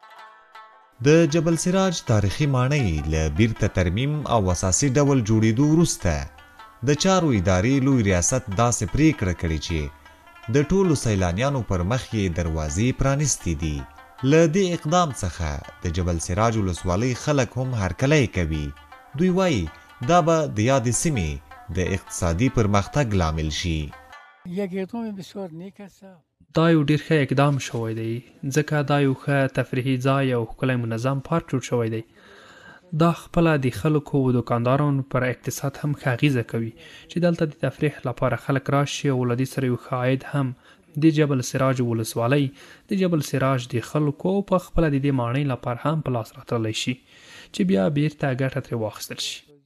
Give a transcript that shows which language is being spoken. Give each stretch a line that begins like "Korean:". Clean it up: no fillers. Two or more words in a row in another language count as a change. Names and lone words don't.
Pashto: د جبل سراج تاریخي ماڼۍ له بیرته ترمیم او اساسي ډول جوړېدو وروسته د چارو ادارې لوی ریاست داسې پریکړه کړې چې د ټولو سیلانیانو پر مخ یې دروازې پرانیستې دي. له دې اقدام څخه د جبل سراج ولسوالۍ خلک هم هرکلی کوي. دوی وایي دا به د یادې سیمې د اقتصادي پرمختګ لامل شي.
Persian: یک اقدام بسیار نیک است.
Pashto: دا یو ډیر ښه اقدام شوی دی ځکه دا یو ښه تفریحي ځای او ښکلی منظم پارک جوړ شوی دی. دا خپله د خلکو او دکاندارانو پر اقتصاد هم ښه اغیزه کوي چې دلته د تفریح لپاره خلک راشي او له دې سره یو ښه عاید هم د جبل سراج ولسوالۍ د جبل سراج د خلکو او په خپله د دې ماڼۍ لپاره هم په لاس راتللی شي چې بیا بیرته ګټه ترې واخیستل شي.